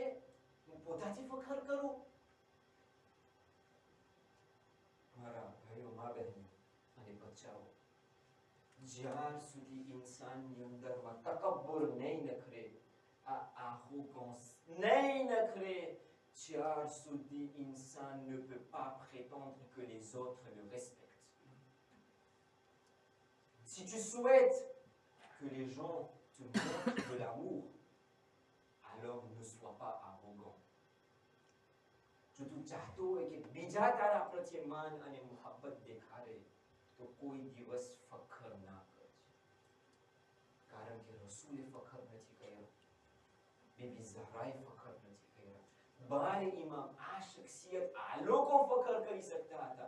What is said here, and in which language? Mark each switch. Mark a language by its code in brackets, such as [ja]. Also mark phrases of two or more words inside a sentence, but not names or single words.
[gu] હું પોતાથી ફખર કરું? મારા ભાઈઓ, મા બહેનો અને બચ્ચાઓ, જ્યાર સુધી ઇન્સાનની અંદરમાં તકબ્બુર નહીં નખરે, આ આર્રોગન્સ નહીં નખરે, જ્યાર સુધી [fr] insan ne peut pas prétendre que les autres le respectent. Si tu souhaites que les gens te montrent de l'amour, alors ne sois pas arrogant. [gu] જો તું ચાહતો હોય કે બીજા તારા પ્રત્યે માન અને મોહબ્બત દેખાડે, તો કોઈ દિવસ ફખર ના કરજે. કારણ કે રસૂલે ફખર નથી કર્યો, બીબી ઝહરાએ ફખર નથી કર્યા, બારે ઇમામ, આ શખ્સિયત, આ લોકો ફખર કરી શકતા હતા.